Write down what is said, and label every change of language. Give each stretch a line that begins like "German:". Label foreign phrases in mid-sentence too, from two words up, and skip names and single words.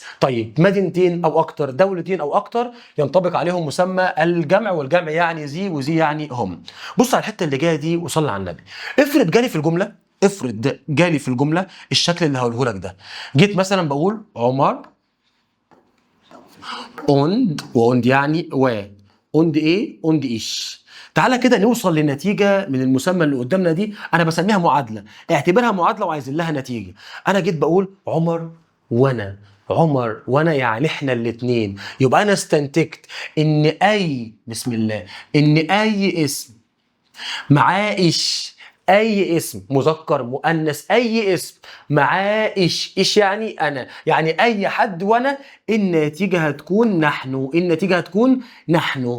Arabic: طيب مدينتين أو أكتر، دولتين أو أكتر، ينطبق عليهم مسمى الجمع، والجمع يعني زي وزي يعني هم. بص على الحتة اللي جاية دي وصلي على النبي. افرض جالي في الجملة، افرض جالي في الجملة الشكل اللي هقوله لك ده. جيت مثلا بقول عمر und يعني und ايه؟
German: und ich.
Arabic: تعالى كده نوصل لنتيجة من المسمى اللي قدامنا دي. أنا بسميها معادلة، اعتبرها معادلة وعايزين لها نتيجة. أنا جيت بقول عمر وأنا، عمر وأنا يعني إحنا الاتنين. يبقى أنا استنتجت إن أي، بسم الله، إن أي اسم معاه إيش اي اسم مذكر مؤنث اي اسم معاه ايش يعني انا، يعني اي حد وانا النتيجه هتكون نحن، النتيجه هتكون نحن.